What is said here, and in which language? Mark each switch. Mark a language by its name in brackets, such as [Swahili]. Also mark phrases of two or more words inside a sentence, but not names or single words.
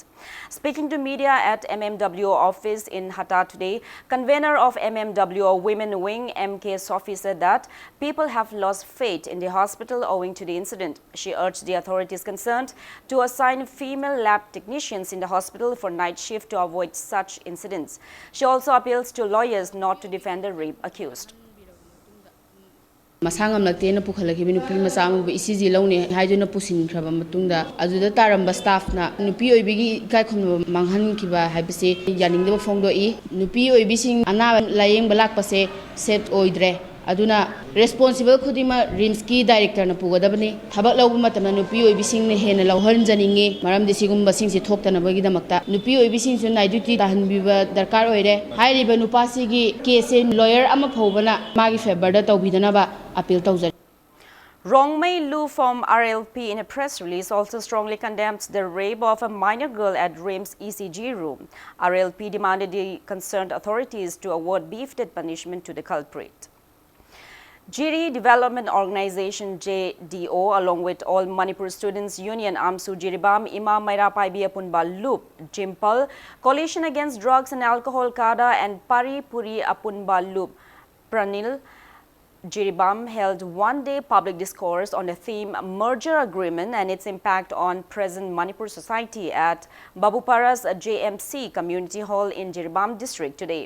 [English] Speaking to media at MMWO office in Hatta today, convener of MMWO Women Wing MK Sophie said that people have lost faith in the hospital owing to the incident. She urged the authorities concerned to assign female lab technicians in the hospital for night shift to avoid such incidents. She also appeals to lawyers not to defend the rape accused. [Manipuri] Masangam lakte na pukhalaki nupi masama bu ECG laune haiduna pusin khraba matungda ajuda taramba staff na nupi oibigi kai khum manghan kiba haibase yaningde phongdo I nupi oibising ana layeng balak pase set oidre aduna responsible khudima RIMS ki director na pugadabani thabak lawbu matamna nupi oibising ne hena lawhan janinge maram desigum basing si thoktana bagi damakta nupi oibising su [English] night duty [Manipuri] tahan biba darkar oire hairiba nupasi gi [English] case lawyer [Manipuri] ama phobana magi favor da tawbidana ba appeal tawjar. [English] Rongmei Lu from RLP in a press release also strongly condemned the rape of a minor girl at RIMS ECG room. RLP demanded the concerned authorities to award befitted punishment to the culprit. Jiri Development Organization JDO along with all Manipur Students Union Amsu Jiribam Ima Maira Paibi Apunba Loop Jimpal Coalition Against Drugs and Alcohol Kada and Pari Puri Apunba Loop Pranil Jiribam held one-day public discourse on the theme Merger Agreement and its impact on present Manipur society at Babupara's JMC Community Hall in Jiribam district today.